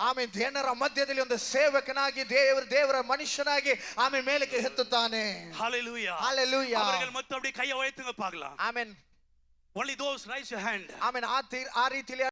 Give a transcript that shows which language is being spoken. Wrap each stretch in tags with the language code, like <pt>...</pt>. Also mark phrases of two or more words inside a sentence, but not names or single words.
<kn>ಆಮೇಲೆ ಜನರ ಮಧ್ಯದಲ್ಲಿ ಒಂದು ಸೇವಕನಾಗಿ ದೇವರ ಮನುಷ್ಯನಾಗಿ ಆಮೇಲೆ ಮೇಲಕ್ಕೆ ಎತ್ತುತ್ತಾನೆ.</kn> <ta>ஹalleluya. Hallelujah. அவர்கள் மட்டும் அப்படியே கையை உயர்த்துங்க பார்க்கலாம்.</ta> <kn>ಆಮೇನ್</kn> <en>only those raise your hand.</en> <kn>ಆಮೇನ್ ಆ ರೀತಿಯಲ್ಲಿ</kn>